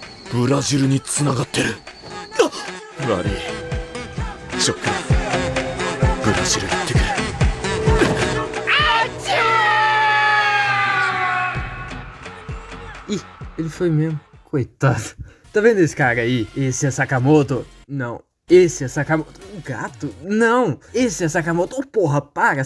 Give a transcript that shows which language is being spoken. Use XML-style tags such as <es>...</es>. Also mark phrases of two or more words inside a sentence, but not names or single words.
<ja>ブラジルに繋がってる。悪い。ショックだ。ブラジル行ってくる。</ja> <pt>Ih, ele foi mesmo. Coitado. Tá vendo esse cara aí? Esse é Sakamoto? Não. Esse é Sakamoto. Um gato? Não. Esse é Sakamoto. Oh, porra, para.</pt>